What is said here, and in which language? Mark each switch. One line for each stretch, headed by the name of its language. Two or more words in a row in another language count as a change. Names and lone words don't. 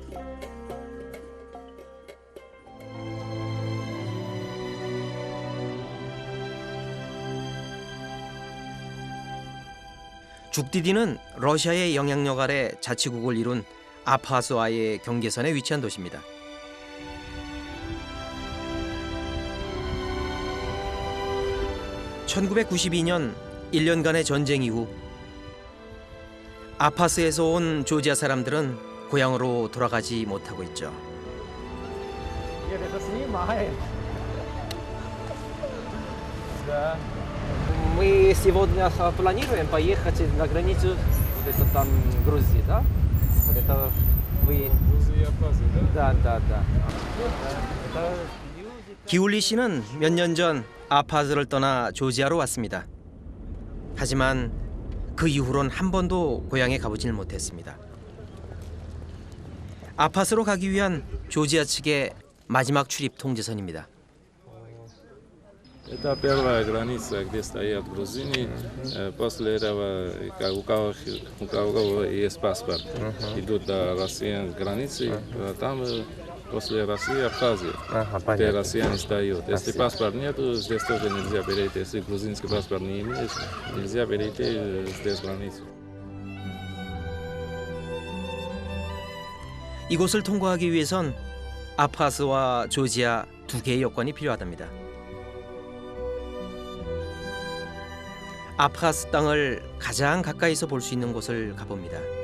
Korean: 죽디디는 러시아의 영향력 아래 자치국을 이룬 아파스와의 경계선에 위치한 도시입니다. (1992년) 1년간의 전쟁 이후 아파스에서 온 조지아 사람들은 고향으로 돌아가지 못하고 있죠.
Russian: Мы сегодня планируем поехать на границу, вот это там Грузии, да? Вот это вы... Да.
Korean: 기울리 씨는 몇 년 전 아파스를 떠나 조지아로 왔습니다. 하지만 그 이후론 한 번도 고향에 가보질 못했습니다. 아파스로 가기 위한 조지아 측의 마지막 출입 통제선입니다.
Russian: Это первая граница, где стоят грузины. После этого, у кого есть паспорт, идут до российской границы. Там после России Абхазия, где россияне сдают. Если паспорт нету, здесь тоже нельзя перейти. Если грузинский паспорт не имеешь, нельзя перейти здесь границу.
Korean: 이곳을 통과하기 위해선 아프하스와 조지아 두 개의 여권이 필요하답니다. 아프하스 땅을 가장 가까이서 볼 수 있는 곳을 가봅니다.